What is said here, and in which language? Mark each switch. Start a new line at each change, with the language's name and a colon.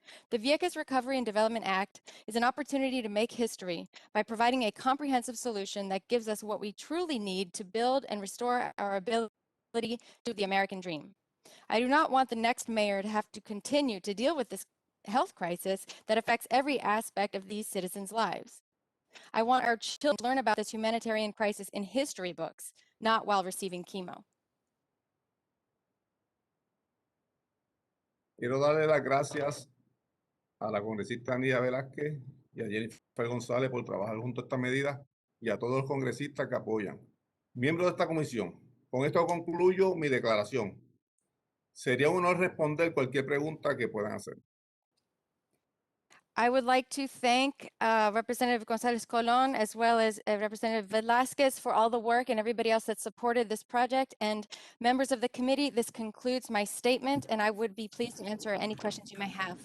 English: The Vieques Recovery and Development Act is an opportunity to make history by providing a comprehensive solution that gives us what we truly need to build and restore our ability to the American dream. I do not want the next mayor to have to continue to deal with this health crisis that affects every aspect of these citizens' lives. I want our children to learn about this humanitarian crisis in history books, not while receiving chemo.
Spanish: Quiero darle las gracias a la congresista Anida Velázquez y a Jennifer González por trabajar junto a esta medida y a todos los congresistas que apoyan. Miembros de esta comisión, con esto concluyo mi declaración. Sería un honor responder cualquier pregunta que puedan hacer.
English: I would like to thank Representative González Colón as well as Representative Velázquez for all the work and everybody else that supported this project. And members of the committee, this concludes my statement, and I would be pleased to answer any questions you may have.